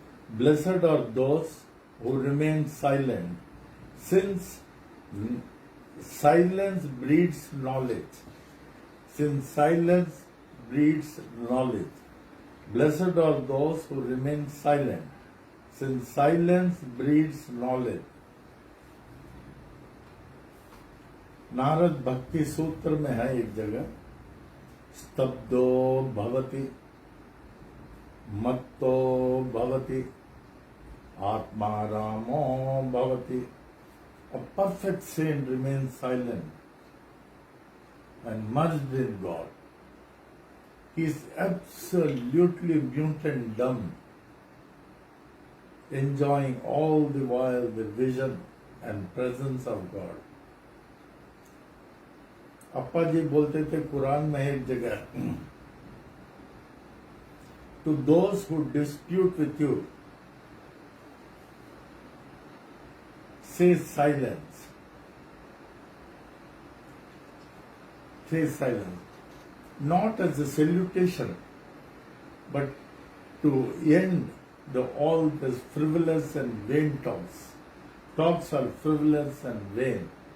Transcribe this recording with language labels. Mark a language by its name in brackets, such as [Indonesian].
[English] Blessed are those who remain silent, since silence breeds knowledge. Since silence breeds knowledge. Blessed are those who remain silent, since silence breeds knowledge. [Hindi] Narad भक्ति सूत्र में है एक जगह, [Sanskrit] स्तब्धो भवति मत्तो भवति Atma Ramo Bhavati. [English] A perfect saint remains silent and merged in God. He is absolutely mute and dumb, enjoying all the while the vision and presence of God. [Hindi] Appa ji बोलते थे कुरान में एक जगह, [English] to those who dispute with you, say silence. Say silence. Not as a salutation, but to end all this frivolous and vain talks. Talks are frivolous and vain.